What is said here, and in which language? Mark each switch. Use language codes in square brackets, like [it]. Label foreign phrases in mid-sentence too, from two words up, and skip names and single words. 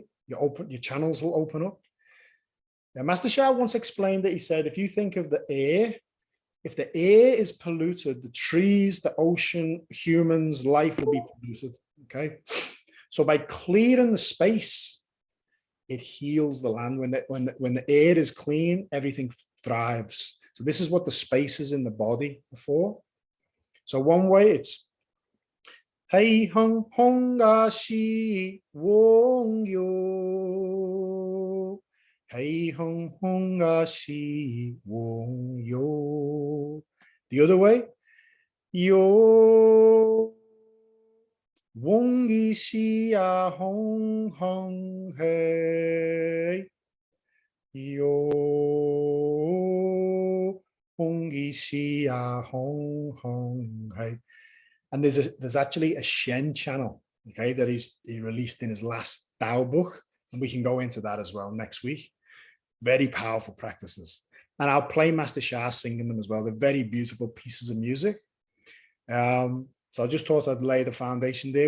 [en] Your channels will open up. Now, Master Sha once explained that he said, if you think of the air, if the air is polluted, the trees, the ocean, humans, life will be polluted. Okay. So by clearing the space, it heals the land. When the air is clean, everything thrives. So this is what the spaces in the body are for. So one way it's Hei hong hong ga shi wong yo. Hei hong hong ga shi wong yo. The other way, yo wong yi shi ya hong hong hei. Yo hong yi shi ya hong hong hei. And there's actually a Shen channel, okay, that he released in his last Tao book. And we can go into that as well next week. Very powerful practices. And I'll play Master Sha singing them as well. They're very beautiful pieces of music. So I just thought I'd lay the foundation there.